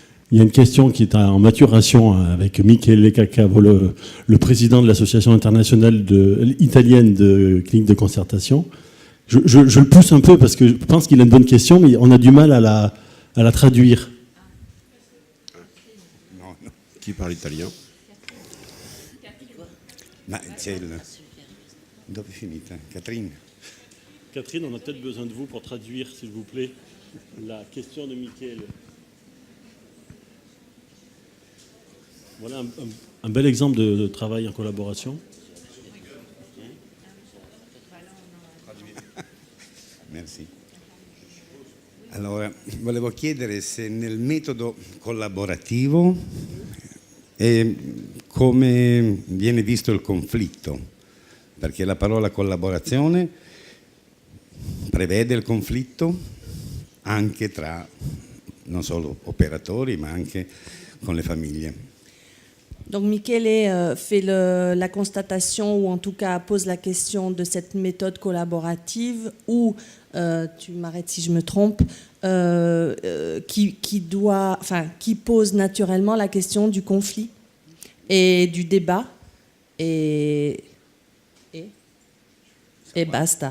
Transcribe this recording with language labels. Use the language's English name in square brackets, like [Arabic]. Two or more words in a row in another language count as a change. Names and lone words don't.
[French] Il y a une question qui est en maturation avec Michele Caccavo, le président de l'association internationale italienne de cliniques de concertation. Je le pousse un peu parce que je pense qu'il a une bonne question, mais on a du mal à la traduire. Qui parle italien? [Italian] Ma c'è il... Dove è finita? [French] Catherine? Catherine, on a peut-être besoin de vous pour traduire, s'il vous plaît, la question de Michele. Voilà un bel exemple de travail en collaboration. Merci. [Italian] Allora, volevo chiedere se nel metodo collaborativo come viene visto il conflitto, perché la parola collaborazione prevede il conflitto anche tra non solo operatori ma anche con le famiglie. [French] Donc Michele fait la constatation, ou en tout cas pose la question de cette méthode collaborative où, tu m'arrêtes si je me trompe, qui pose naturellement la question du conflit et du débat et basta.